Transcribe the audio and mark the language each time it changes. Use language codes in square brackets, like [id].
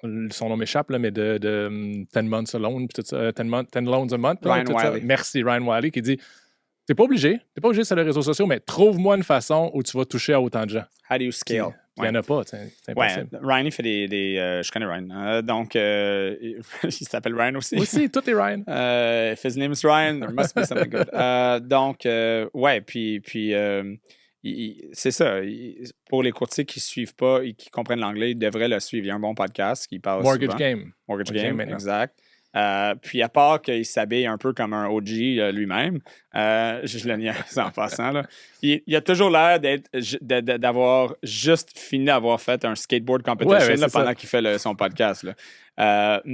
[fr] Son nom m'échappe, là, mais de [en] 10 months alone, [fr] puis tout ça, [en] 10 loans a month. [fr] Ryan Wiley. Merci, Ryan Wiley, qui dit t'es pas obligé sur les réseaux sociaux, mais trouve-moi une façon où tu vas toucher à autant de gens. [en] How do you scale? [fr] Il n'y en a pas, c'est impossible. Ryan, il fait je connais Ryan. Donc, il s'appelle Ryan aussi. Aussi, tout est Ryan. [en] If his name is Ryan, there must be something good. [fr] Donc, puis c'est ça. Pour les courtiers qui ne suivent pas et qui comprennent l'anglais, ils devraient le suivre. Il y a un bon podcast qui parle [en] Mortgage [fr] souvent. [en] Game. [fr] Mortgage Game, exact. Puis à part qu'il s'habille un peu comme un OG lui-même, je le niaise en passant, là, il a toujours l'air d'avoir juste fini d'avoir fait un skateboard competition pendant qu'il fait son podcast. Là.